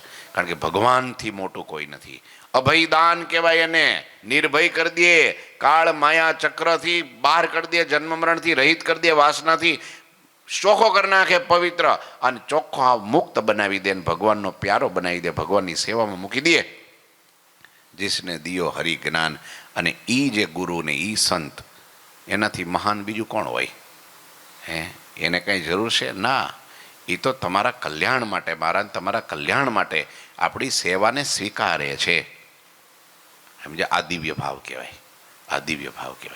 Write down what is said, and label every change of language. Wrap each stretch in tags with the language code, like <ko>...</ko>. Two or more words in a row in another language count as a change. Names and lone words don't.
<gu>કારણ કે ભગવાનથી મોટું કોઈ નથી. અભયદાન કહેવાય એને. નિર્ભય કરી દે, કાળ માયા ચક્રથી બહાર કરી દે, જન્મ મરણથી રહિત કરી દે, વાસનાથી ચોખ્ખો કરી નાખે, પવિત્ર અને ચોખ્ખો મુક્ત બનાવી દે, ભગવાનનો પ્યારો બનાવી દે, ભગવાનની સેવામાં મૂકી દે.</gu> <hi>जिसने दियो हरि ज्ञान,</hi> <gu>અને એ જે ગુરુ ને એ સંત, એનાથી મહાન બીજું કોણ હોય? એને કંઈ જરૂર છે? ના. એ તો તમારા કલ્યાણ માટે, મારા તમારા કલ્યાણ માટે આપણી સેવાને સ્વીકારે છે. સમજે? આ દિવ્ય ભાવ કહેવાય. આ દિવ્ય ભાવ કહેવાય.</gu>